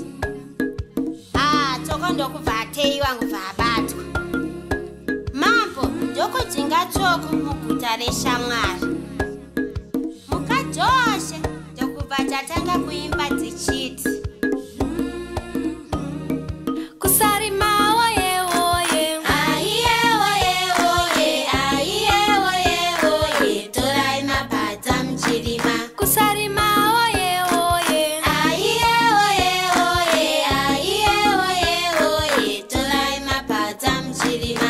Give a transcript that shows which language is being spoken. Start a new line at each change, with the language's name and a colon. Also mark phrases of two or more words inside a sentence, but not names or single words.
Shona: Tsoko ndokubva ateiwa ngobva abatwa. Mambo ndokudzinga Tsoko muguta reshamwari. Mhuka dzose ndokubva dzatanga kuimba dzichiti, kusarima oye oye, aiye oye oye, aiye oye oye, torai mapata mchirima. Kusarima oye oye, aiye oye oye, aiye oye oye, torai mapata mchirima.